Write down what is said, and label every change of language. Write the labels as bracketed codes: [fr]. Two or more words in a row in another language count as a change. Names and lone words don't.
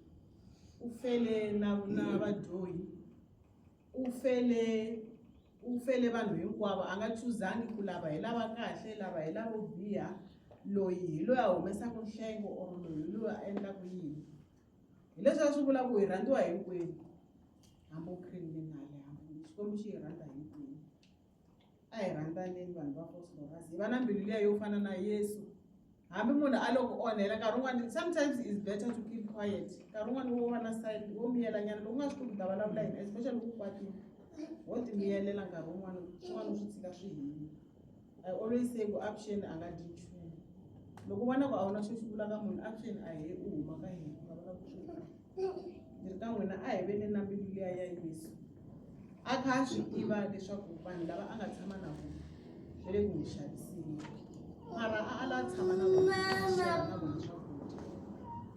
[ts] U fele na vadyohi, u fele vanhu hinkwavo, a nga chuzangi ku lava hi lava kahle, lava hi lavo biha, loyi hi loyi a humesaka nhlengo or loyi hi loyi a endlaka yini. Hi leswi a swi vula ku hi rhandziwa hinkwenu, hambi criminal, hambi Xikwembu xi hi rhandza hinkwenu. A hi rhandzaneni vanhu va Foslorus, hi va na mbilu liya yo fana na Yesu. Hambi munhu a loko onhela nkarhi wun'wani, [en] sometimes it's better to keep quiet. [ts] Nkarhi wun'wani wo va na side wo miyelanyana loko u nga swi koti ku ta vulavula yini, especially loko u kwatile, wo ti miyelela nkarhi wun'wani swin'wana swi tshika swi hile. [en] I always say [ts] ku action a nga dyi nchumu. Loko u vona ku a wu na xo xi vulaka munhu, action a hi u huma ka hina ku vulavula ku swi ndzi ri ka n'wina a hi veni na mbilu liya ya Yesu. A kha a swi tiva leswaku vanhu lava a nga tshama na vona va le ku n'wi xaviseni, mara a la tshama na vona na vona swakudya.